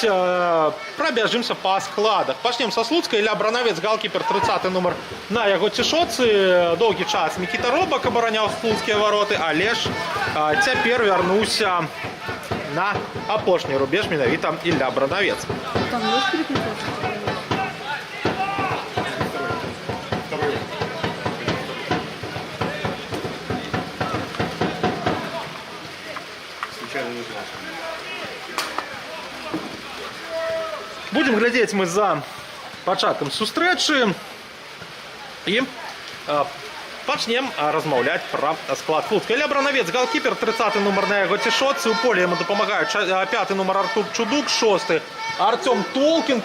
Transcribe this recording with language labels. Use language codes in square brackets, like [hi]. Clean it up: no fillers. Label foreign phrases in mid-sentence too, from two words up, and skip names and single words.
[be] Прабяжымся па складах. Пачнем са Слуцка. Ілля Бранавец, галкіпер, 30-й нумар на яго цішоцы. Доўгі час Мікіта Робак абараняў слуцкія вароты, але ж цяпер вярнуўся на апошні рубеж менавіта Ілля Бранавец. [ru] Там есть переключаться? [be] Будем глядзець мы за пачаткам сустрэчы. І Пачнем размаўляць пра склад Слуцка. Ілля Бранавец, галкіпер, 30-й нумар на яго цішотцы. У полі яму дапамагаюць 5-й нумар Артур Чудук, 6-й Артём Толкін.